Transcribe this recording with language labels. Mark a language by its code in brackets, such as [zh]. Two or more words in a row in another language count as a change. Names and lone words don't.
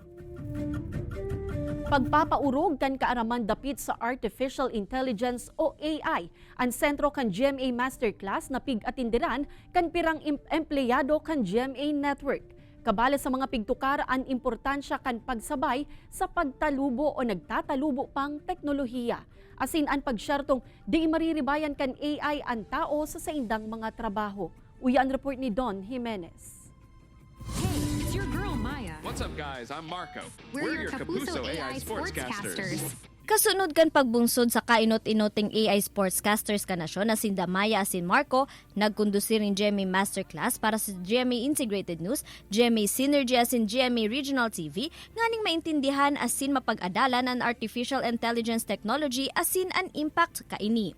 [bik] Pagpapaurog kan kaaraman dapit sa [en] Artificial Intelligence [bik] o AI ang sentro kan GMA Masterclass na pig-atindiran kan pirang empleyado kan GMA Network. Kabala sa mga pigtukar ang importansya kan pagsabay sa pagtalubo o nagtatalubo pang teknolohiya. Asin ang pagsyartong di mariribayan kan AI ang tao sa saindang mga trabaho. Uyan report ni Don Jimenez. [en] It's your girl, Maya. What's up, guys? I'm Marco. We're your [tl] Kapuso [en] AI sportscasters. [bik] Kasunod kan pagbungsod sa kainot-inoting [en] AI sportscasters [bik] ka nasyon na sinda Maya asin Marco, nagkondusir ng GMA Masterclass para sa GMA Integrated News, GMA Synergy asin GMA Regional TV, nganing maintindihan asin mapag-adalan ang [en] artificial intelligence technology [bik] asin an impact kaini.